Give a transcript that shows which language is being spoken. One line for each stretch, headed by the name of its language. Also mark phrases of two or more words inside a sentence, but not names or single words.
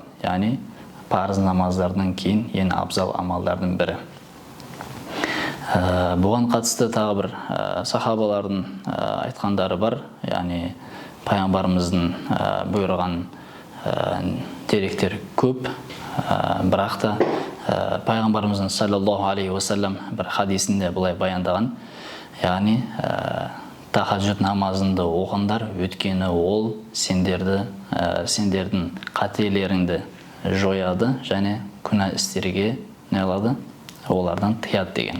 Kazakh: Яғни парыз намаздардан кейін ең абзал амалдардың бірі. Бұған қатысты тағы бір сахабалардың айтқандары бар, яғни пайғамбарымыздың бұйырған деректер көп, бірақ та пайғамбарымыздың
Arabic: صلى الله عليه وسلم
Kazakh: бір хадисінде бұлай баяндаған, яғни тахаджуд намазында оқыңдар, өйткені ол сендердің қателеріңді жояды және күнә істерге не қылады? Олардан тыяды деген.